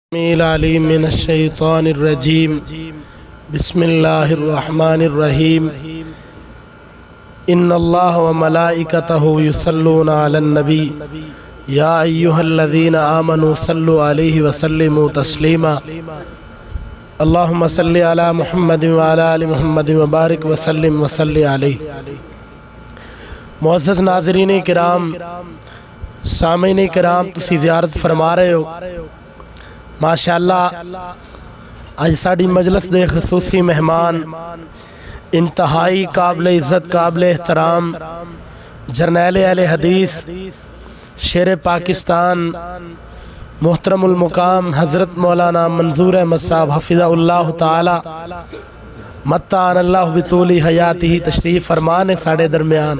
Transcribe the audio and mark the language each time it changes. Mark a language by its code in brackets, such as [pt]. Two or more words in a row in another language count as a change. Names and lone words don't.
[ar] عليم من الشيطان الرجيم بسم الله الرحمن الرحيم إن الله وملائكته يصلون على النبي يا أيها الذين آمنوا صلوا عليه وسلموا تسليما اللهم صل على محمد وعلى آل محمد وبارك وسلم وصل عليه. [pa] معزز ناظرین کرام، سامعین کرام، تسی زیارت فرما رہے ہو ماشاءاللہ. اج ساڈی مجلس دے خصوصی مہمان انتہائی قابلِ عزت قابلِ احترام جرنیل اہلِ حدیث شیرِ پاکستان محترم المقام حضرت مولانا منظور احمد صاحب [ar] حفظه الله تعالى متعنا الله بطول حياته [pa] تشریف فرمان ہے ساڈے درمیان.